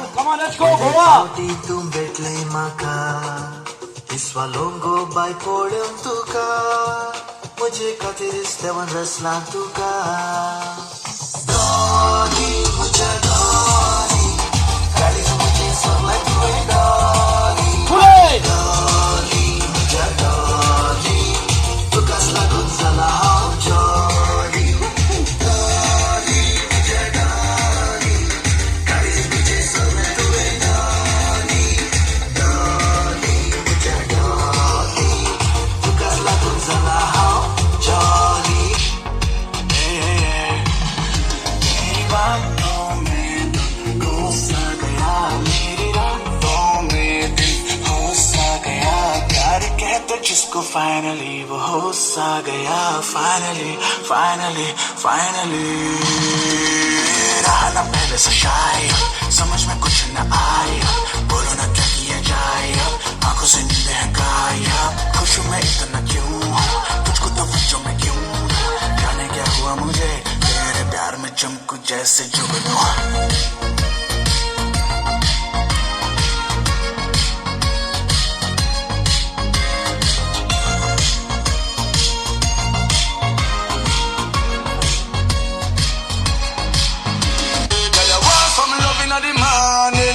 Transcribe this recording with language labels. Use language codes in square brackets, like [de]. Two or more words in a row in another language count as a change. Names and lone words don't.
[en] Come on, let's go, Goa. [kok] तूं भेटलंय माका हिस्वालोंगो बाय पळोवन तुका म्हजे खातीर देवान रचला तुका डॉली म्हज्या डॉली काळीज म्हजें सोडलां तुवें डॉली [en] Hooray! [kok] डॉली म्हज्या डॉली तुकाच लागून जाला हांव जॉली डॉली म्हज्या डॉली काळीज म्हजें सोडलां तुवें डॉली डॉली म्हज्या डॉली तुकाच लागून जाला हांव जॉली [hi] मेरी बातों में दिल घुसा गया मेरी रातों में दिल हो सा गया प्यार कहते जिसको फाइनली वो हो सा गया [en] finally finally finally [hi] रहा ना पहले से शायद समझ में कुछ न आया बोलो ना क्या किया जाए अब आंखों से नींद है गायब खुश हूँ मैं इतना क्यों तुझको तो बच्चों में क्यों जाने क्या हुआ मुझे तेरे प्यार में चमकू जैसे जुगनू [en] Girl, you want some love in the morning.